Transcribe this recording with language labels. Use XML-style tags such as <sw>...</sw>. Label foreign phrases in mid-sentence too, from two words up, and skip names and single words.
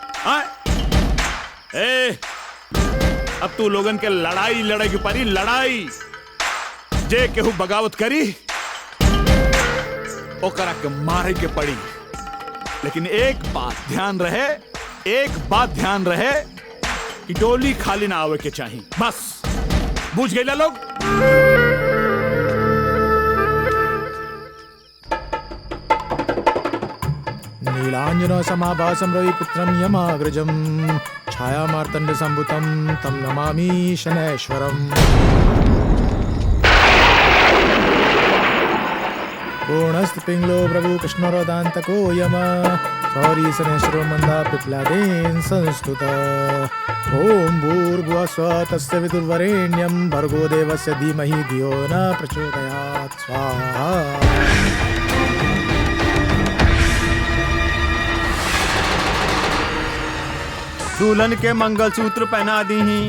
<bho>अब तू लोगन के लड़ाई लड़े की परी, लड़ाई जे केहू बगावत करी ओकरा के मारे के पड़ी। लेकिन एक बात ध्यान रहे, एक बात ध्यान रहे कि डोली खाली ना आवे के चाहिए, बस। बुझ गए लोग?</bho> <sa>नीलांजन समाभासं रविपुत्रं यमाग्रजं छायामार्तण्ड संभुतं तं नमामि शनैश्वरम्। पूर्णस्थिपिंगलो प्रभु कृष्णरोदान्तको यम सौरी शनैश्वरो मन्दा पिप्लादेन संस्तुत। ओम भूर्भुवः स्वः तस्य विदुर्वरेण्यं भर्गो देवस्य धीमहि धियो न प्रचोदयात्। स्वाहा।</sa> <bho>दुल्हन के मंगलसूत्र पहना दी ही।</bho>